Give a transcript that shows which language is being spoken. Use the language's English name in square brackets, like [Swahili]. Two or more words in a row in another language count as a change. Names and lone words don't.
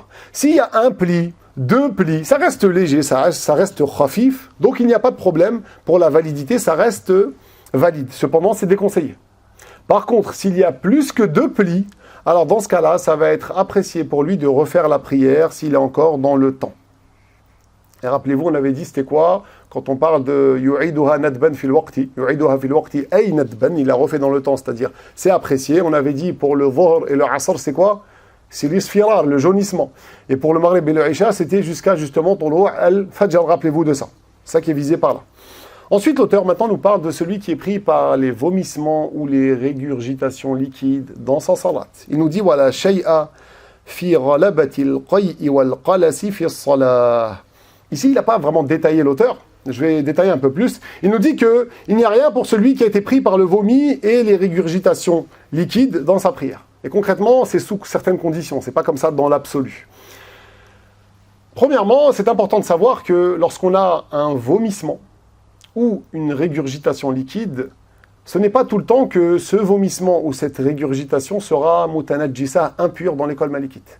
[French] S'il y a un pli, deux plis, ça reste léger, ça reste khafif, donc il n'y a pas de problème pour la validité, ça reste valide. Cependant, c'est déconseillé. Par contre, s'il y a plus que deux plis, alors dans ce cas-là, ça va être apprécié pour lui de refaire la prière s'il est encore dans le temps. Et rappelez-vous, on avait dit, c'était quoi? Quand on parle de « [Arabic] يعيدها ندبا في الوقت », « يعيدها في الوقت أي ندبا », [French] il l'a refait dans le temps, c'est-à-dire c'est apprécié. On avait dit pour le dhuhr et le asr, c'est quoi? C'est l'isfirar, le jaunissement. Et pour le maghrib et le isha, c'était jusqu'à justement [Arabic] طلوع الفجر, [French] rappelez-vous de ça. C'est ça qui est visé par là. Ensuite, l'auteur maintenant nous parle de celui qui est pris par les vomissements ou les régurgitations liquides dans sa salat. Il nous dit « Voilà, [Arabic] شيء في غلبة القيء والقلس في صلاة ». [French] Ici, il n'a pas vraiment détaillé l'auteur. Je vais détailler un peu plus. Il nous dit qu'il n'y a rien pour celui qui a été pris par le vomi et les régurgitations liquides dans sa prière. Et concrètement, c'est sous certaines conditions. C'est pas comme ça dans l'absolu. Premièrement, c'est important de savoir que lorsqu'on a un vomissement ou une régurgitation liquide, ce n'est pas tout le temps que ce vomissement ou cette régurgitation sera mutanajjisa, impure dans l'école malikite.